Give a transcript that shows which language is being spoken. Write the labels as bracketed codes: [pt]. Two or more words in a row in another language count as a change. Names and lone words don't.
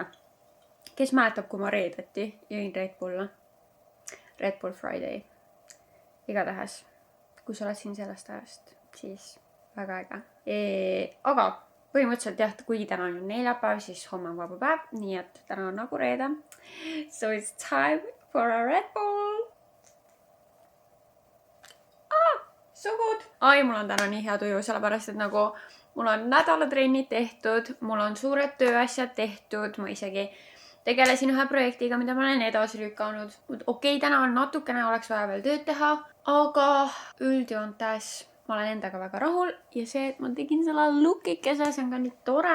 [et] Kes mäletab, kui ma reedeti jõin Red Bulla? Red Bull Friday. Igatahes, kui sa oled siin sellest ajast, siis väga äge. Aga põhimõtteliselt jah, kuigi täna on neljapäev, siis homme on vaba päev, nii et täna on nagu reede. [en] So it's time for a Red Bull. So good! Ai, [et] mul on täna nii hea tuju, sellepärast et nagu mul on nädalatrenni tehtud, mul on suured tööasjad tehtud, ma isegi tegelesin ühe projektiga, mida ma olen edasi lükanud. Okei, täna on natukene, oleks vaja veel tööd teha, aga üldjoontes ma olen endaga väga rahul ja see, et ma tegin selle lookikese, see on ka nii tore.